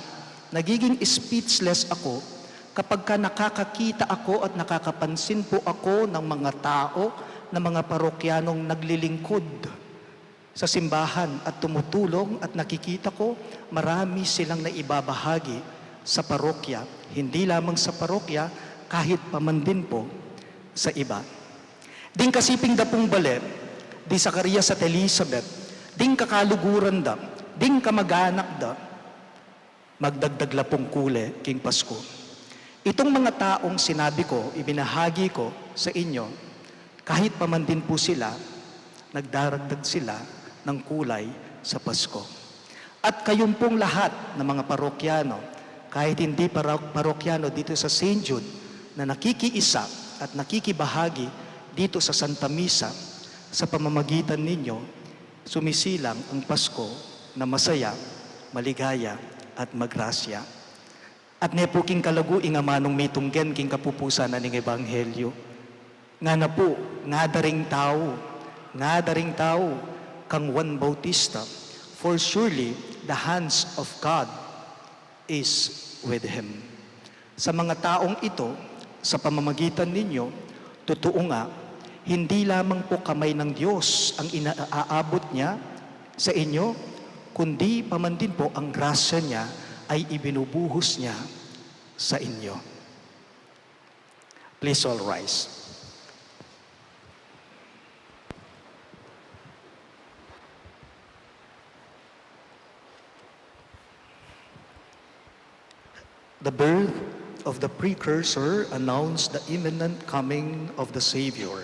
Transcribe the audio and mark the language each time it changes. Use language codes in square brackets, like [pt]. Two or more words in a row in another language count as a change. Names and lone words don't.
[tl] Nagiging speechless ako kapag nakakakita ako at nakakapansin po ako ng mga tao, ng mga parokyanong naglilingkod sa simbahan at tumutulong at nakikita ko marami silang naibabahagi sa parokya. Hindi lamang sa parokya, kahit paman din po sa iba. [pam] Ding kasiping da pong bale, di Zacarias at Elizabeth, ding kakaluguran da, ding kamag-anak da, magdagdag la pong kule king Pasko. [tl] Itong mga taong sinabi ko, ibinahagi ko sa inyo, kahit paman din po sila, nagdaragdag sila ng kulay sa Pasko. At kayong pong lahat ng mga parokyano, kahit hindi parokyano dito sa St. Jude, na nakikiisa at nakikibahagi dito sa Santa Misa, sa pamamagitan ninyo, sumisilang ang Pasko na masaya, maligaya at magrasya. [pam] At nepo king kalagu inga manong mitunggen king kapupusan na ning ebanghelyo. Nga na po, nga daring tao, kang Juan Bautista, [en] for surely the hands of God is with him. [tl] Sa mga taong ito, sa pamamagitan ninyo, totoo nga, hindi lamang po kamay ng Diyos ang inaaabot niya sa inyo, kundi paman din po ang grasya niya ay ibinubuhos niya sa inyo. [en] Please all rise. The birth of the precursor announced the imminent coming of the Savior.